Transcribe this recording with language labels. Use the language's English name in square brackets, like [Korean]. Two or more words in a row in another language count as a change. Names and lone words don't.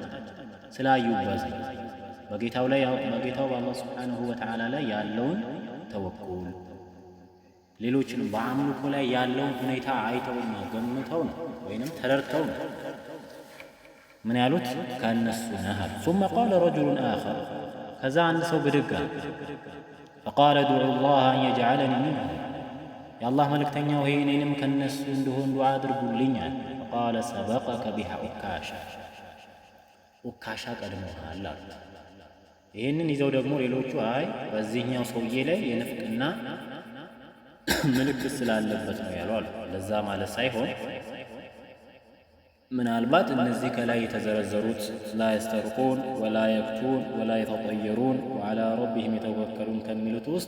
[Amharic] ስላዩበት በጌታው በአላህ [Arabic] سبحانه وتعالى [Amharic] ላይ ያለውን ተወኩል ሌሎችን በአምልኮ ላይ ያለውን ሁኔታ አይተውና ገምተው ነው ወይንም ተረድተው ነው ምን ያሉት ከእነሱ ነህ አሉ። [Arabic] ثم قال رجل آخر [Amharic] ከዛ አንድ ሰው ብድግ አለ። [Arabic] فقال ادعوا الله أن يجعلني منهم [Amharic] የአላህ መልእክተኛ ሆይ እኔንም ከእነሱ እንድሆን ዱዓ አድርጉልኝ አለ። [Arabic] فقال سبقك بها [Amharic] ዑካሻ ቀድሞሃል አሉ። ይህንን ይዘው ደግሞ ሌሎቹ አይ በዚህኛው ሰውዬ ላይ የንፍቅና ምልክት ስላለበት ነው ያሉ አሉ። ለዛ ማለት ሳይሆን ምናልባት እነዚህ ከላይ የተዘረዘሩት [Arabic] لا يسترقون ولا يكتوون ولا يتطيرون وعلى ربهم يتوكلون [Amharic] ከሚሉት ውስጥ